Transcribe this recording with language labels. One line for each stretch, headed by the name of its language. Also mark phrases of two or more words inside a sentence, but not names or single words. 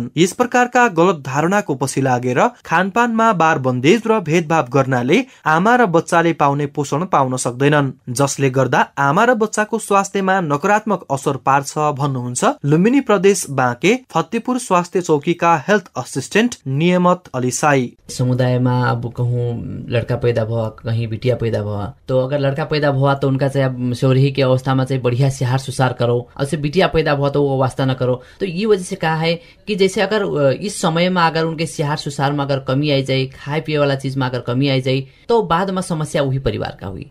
Nepali: यस प्रकारका गलत धारणाको पछि लागेर खानपानमा बार बन्देज र भेदभाव गर्नाले आमा र बच्चाले पाउने पोषण पाउन सक्दैनन्, जसले गर्दा आमा र बच्चाको स्वास्थ्यमा नकारात्मक असर पार्छ भन्नुहुन्छ लुम्बिनी प्रदेश बाँके फतेपुर स्वास्थ्य चौकीका हेल्थ असिस्टेन्ट नियमत अली साई।
Awadhi: समुदायमा अब कहूँ लड़का पैदा हुआ कहीं बिटिया पैदा हुआ तो अगर लड़का पैदा हुआ तो उनका चाहे अब शौर्य के अवस्था में चाहे बढ़िया सिहार सुसार करो, और से बिटिया पैदा हुआ तो वो वास्ता न करो। तो ये वजह से कहा है कि जैसे अगर इस समय में अगर उनके सिहार सुसार में अगर कमी आई जाए, खाए पिए वाला चीज में अगर कमी आई जाए तो बाद में समस्या वही परिवार का हुई।